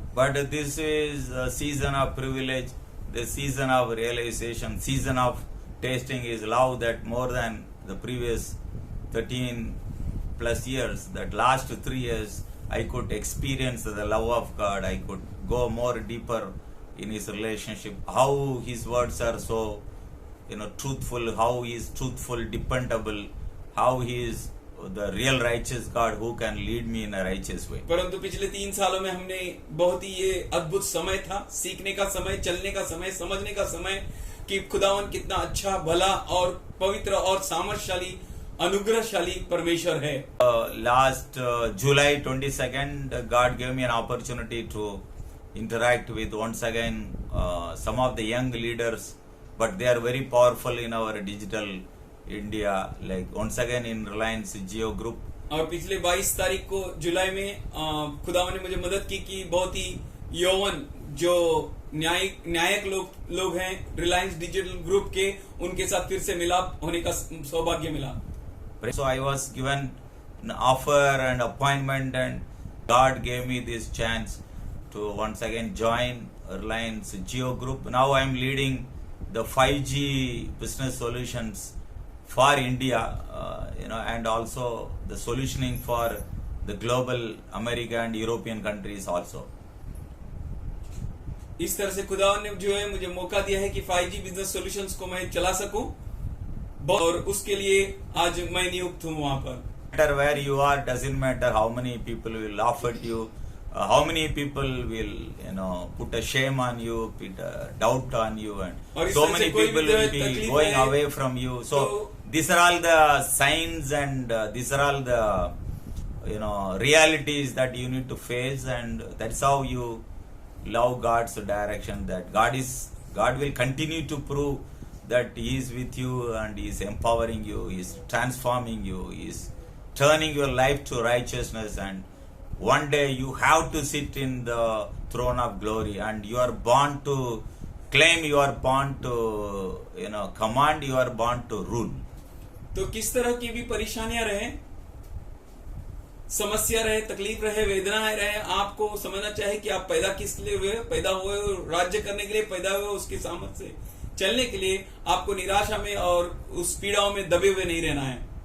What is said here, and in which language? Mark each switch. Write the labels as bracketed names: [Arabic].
[English] But this is a season of privilege, the season of realization, season of tasting His love, that more than the previous 13 plus years, that last 3 years I could experience the love of God. I could go more deeper in His relationship, how His words are so truthful, how He is truthful, dependable, how He is the real righteous God who can lead me in a righteous way. [Hindi] परंतु पिछले 3 सालों में हमने बहुत ही ये अद्भुत समय था, सीखने का समय, चलने का समय, समझने का समय कि खुदावन कितना अच्छा, भला और पवित्र और सामर्थशाली, अनुग्रहशाली परमेश्वर है. [English] Last July 22nd, God gave me an opportunity to interact with once again some of the young leaders, but they are very powerful in our digital India, like once again in Reliance Jio Group. [Hindi] और पिछले 22 तारीख को जुलाई में खुदावन ने मुझे मदद की कि बहुत ही यौवन जो न्यायक लोग हैं रिलायंस डिजिटल ग्रुप के, उनके साथ फिर से मिलाप होने का सौभाग्य मिला. [English] So I was given an offer and appointment, and God gave me this chance to once again join Reliance Jio Group. Now I am leading the 5G business solutions for India, and also the solutioning for the global America and European countries also. [Hindi] इस तरह से खुदावन ने जो है मुझे मौका दिया है कि 5G बिजनेस सॉल्यूशंस को मैं चला सकूं, और उसके लिए आज मैं नियुक्त हूं वहां पर. [English] Matter where you are, doesn't matter how many people will laugh at you, how many people will put a shame on you, put a doubt on you, and so many people will be going away from you. So these are all the signs, and these are all the realities that you need to face, and that's how you love God's direction. That God will continue to prove that He is with you, and He is empowering you, He is transforming you, He is turning your life to righteousness, and one day you have to sit in the throne of glory, and you are born to claim, you are born to command, you are born to rule. [Hindi] तो किस तरह की भी परेशानियां रहे, समस्या रहे, तकलीफ रहे, वेदनाएं रहे, आपको समझना चाहिए कि आप पैदा किस लिए हुए, पैदा हुए राज्य करने के लिए पैदा हुए, उसके सामर्थ्य से चलने के लिए. आपको निराशा में और उस पीड़ाओं में दबे हुए नहीं रहना है.